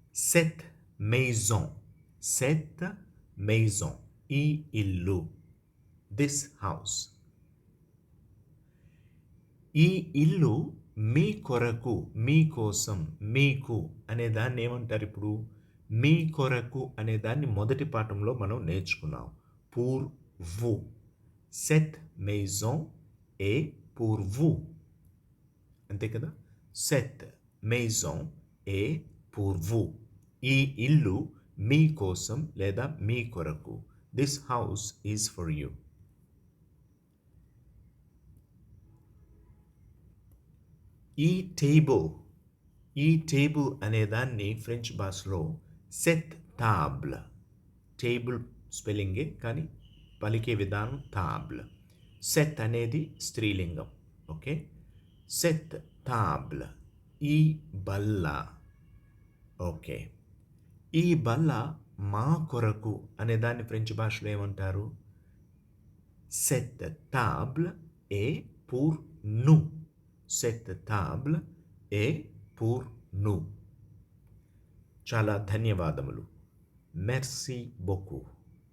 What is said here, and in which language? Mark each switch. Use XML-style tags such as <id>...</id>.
<fr>సెత్ మెయిజోన్. సెత్ మెయిజోన్.</fr> <te>ఈ ఇల్లు.</te> <en>This house.</en> <te>ఈ ఇల్లు మీ కొరకు, మీ కోసం, మీకు అనే దాన్ని ఏమంటారు ఇప్పుడు? మీ కొరకు అనే దాన్ని మొదటి పాఠంలో మనం నేర్చుకున్నాం.</te> <fr>pour vous. Cette maison est pour vous.</fr> <te>అంతే కదా?</te> <fr>Cette maison est pour vous.</fr> <te>ఈ ఇల్లు మీ కోసం లేదా మీ కొరకు.</te> <en>This house is for you.</en> <te>ఈ టేబుల్ అనే దాన్ని ఫ్రెంచ్ భాషలో సెత్ టాబ్ల్. టేబుల్ స్పెల్లింగే కానీ పలికే విధానం టాబ్ల్. సెత్ అనేది స్త్రీలింగం. Okay, Seth టాబ్ల్. ఈ బల్ల. ఓకే, ఈ బల్ల మా కొరకు అనే దాన్ని ఫ్రెంచ్ భాషలో ఏమంటారు?</te> <fr>సెత్ టాబ్ల్ ఏ pour nous. Cette table est pour nous.</fr> <te>చాలా ధన్యవాదములు.</te> <fr>Merci beaucoup.</fr>